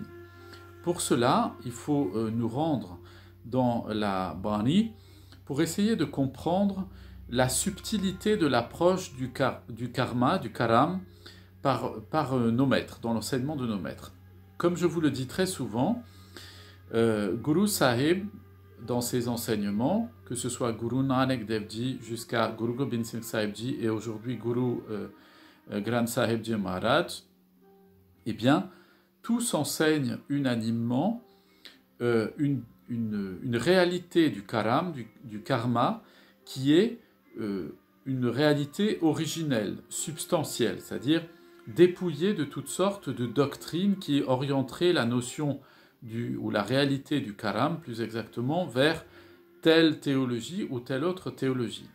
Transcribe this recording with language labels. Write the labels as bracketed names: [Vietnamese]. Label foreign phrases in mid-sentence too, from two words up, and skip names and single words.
[French] Pour cela, il faut nous rendre dans la Bani pour essayer de comprendre la subtilité de l'approche du karma, du karam, par nos maîtres, dans l'enseignement de nos maîtres. Comme je vous le dis très souvent, Guru Sahib, dans ses enseignements, que ce soit Guru Nanak Dev Ji jusqu'à Guru Gobind Singh Sahib Ji et aujourd'hui Guru Granth Sahib Ji Maharaj, eh bien, tous enseignent unanimement une réalité du karam, du karma, qui est une réalité originelle, substantielle, c'est-à-dire dépouillée de toutes sortes de doctrines qui orienteraient la notion ou la réalité du karam, plus exactement, vers telle théologie ou telle autre théologie.